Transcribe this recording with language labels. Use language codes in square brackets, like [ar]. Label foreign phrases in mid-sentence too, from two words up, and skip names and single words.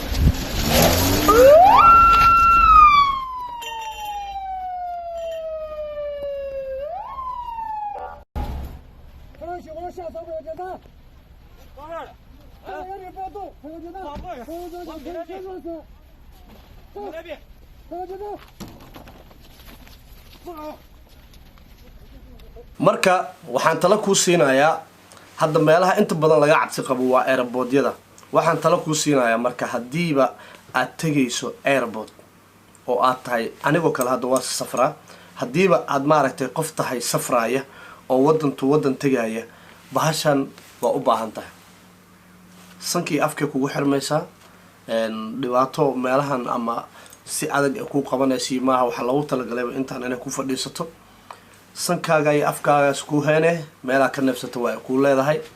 [zh] 不要熄火，下车不要检查。放这儿了。有点不要动，不要检查。不要检查，先上车。走，不要检查。 [so] marka waxaan talo ku siinayaa hadda meelaha inta badan laga cabsi qabo waa airportyada waxaan talo ku siinayaa marka hadiiba aad tagayso airport oo aad tahay anigoo kale hadda waa safraa hadiiba aad maaragtay qof tahay safraaya oo wadan tagaya bahashan waa u baahan tahay sankii afka kugu xirmaysaa dhibaato meelahan ama si adag ku qabanaysi maaha waxa lagu talagalay intaan inay ku fadhiisato sankaaga iyo afkaaga isku heene meelaha ka neefsato waa ku leedahay